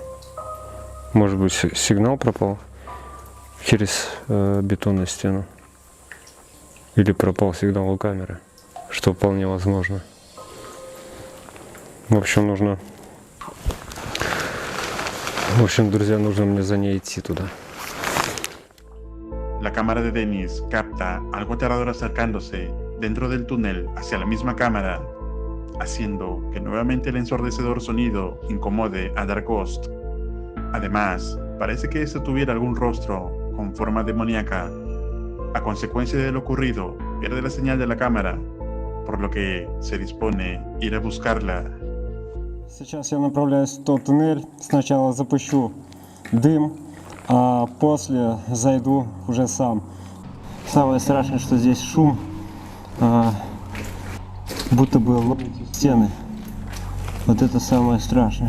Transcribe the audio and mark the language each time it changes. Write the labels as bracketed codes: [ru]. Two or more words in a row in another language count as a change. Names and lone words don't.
[ru] Может быть, сигнал пропал через бетонную стену? Или пропал сигнал у камеры? Что вполне возможно. В общем, друзья, нужно мне за ней идти туда. [es] La cámara de Dennis capta algo aterrador acercándose dentro del túnel hacia la misma cámara, haciendo que nuevamente el ensordecedor sonido incomode a Dark Ghost. Además, parece que este tuviera algún rostro con forma demoníaca. A consecuencia de lo ocurrido, pierde la señal de la cámara, por lo que se dispone a ir a buscarla. [ru] Сейчас я направляюсь в тот туннель. Сначала запущу дым, а после зайду уже сам. Самое страшное, что здесь шум, будто бы ломают стены. Вот это самое страшное.